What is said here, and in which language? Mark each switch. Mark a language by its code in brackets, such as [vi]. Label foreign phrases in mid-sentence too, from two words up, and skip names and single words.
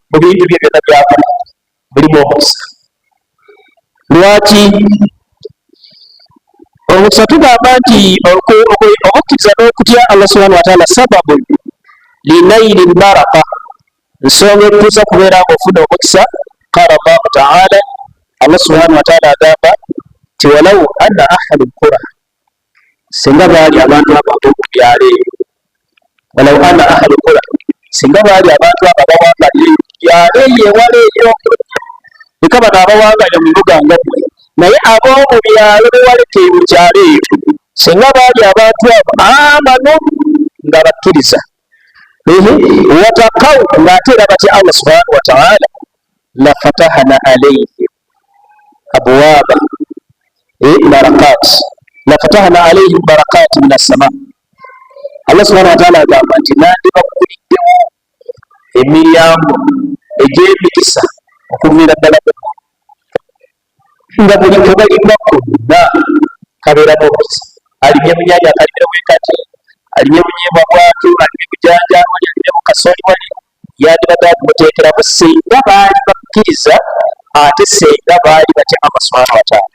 [lg] Mu bintu bye byonna byakola mulimu omukisa. Lwaki omukisa? Tugamba nti okukkiriza n'okutya [ar] الله سبحانه و تعالى سبب لنيل البركة, [lg] nsonga etuusa kubeera ng'ofuna omukisa. [ar] قال الله تعالى الله سبحانه و تعالى [lg] agamba nti [ar] ولو أن أهل القرى, [lg] singa baali abantu abantu mu byalo ebyo, [ar] ولو أن أهل القرى, [lg] singa baali abantu abo abawangalira byalo eyo ewala eyo, leka bano abawangalira mu bibuga nga mmwe, naye ab'omu byalo bewalekeye mu kyalo eyo, singa baali abantu abo amanu nga bakkiriza, watakaw ng'ate era batya [ar] الله سبحانه و تعالى لفتحنا عليهم أبواب بركات لفتحنا عليهم بركات من السماء. الله سبحانه و تعالى [lg] agamba nti nandibaguliddewo emiryango egy'emikisa okuviira ddala nga buli kebalima konna kabeeramu omukisa. Alimye mu nnyanja akalimira wekati, alimye mu nnyimba bwatu, alimye mu jjanja wali, alimye mu kasoli wali, yandibadde akumuteekeramu singa baali bakkiriza, ate singa baali batya [ar] الله سبحانه و تعالى.